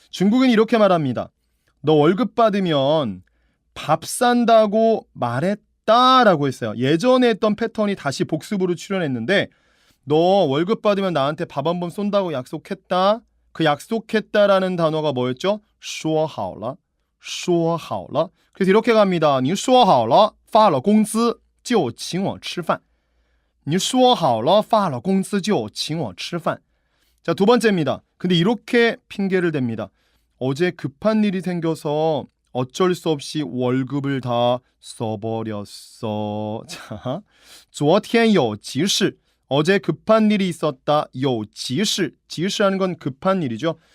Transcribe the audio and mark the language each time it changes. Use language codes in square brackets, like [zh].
[ko] 중국인이 이렇게 말합니다. 너 월급 받으면 밥 산다고 말했다라고 했어요. 예전에 했던 패턴이 다시 복습으로 출연했는데 너 월급 받으면 나한테 밥 한 번 쏜다고 약속했다. 그 약속했다라는 단어가 뭐였죠? [zh] 说好了说好了 [ko] 그래서 이렇게 갑니다. [zh] 你说好了发了工资就请我吃饭你说好了发了工资就请我吃饭 [ko] 자, 두 번째입니다. 근데 이렇게 핑계를 댑니다. 어제 급한 일이 생겨서 어쩔 수 없이 월급을 다 써버렸어. 자, [zh] 昨天有急事 [ko] 어제 급한 일이 있었다. [zh] 有急事 [ko] 急事하는 건 급한 일이죠.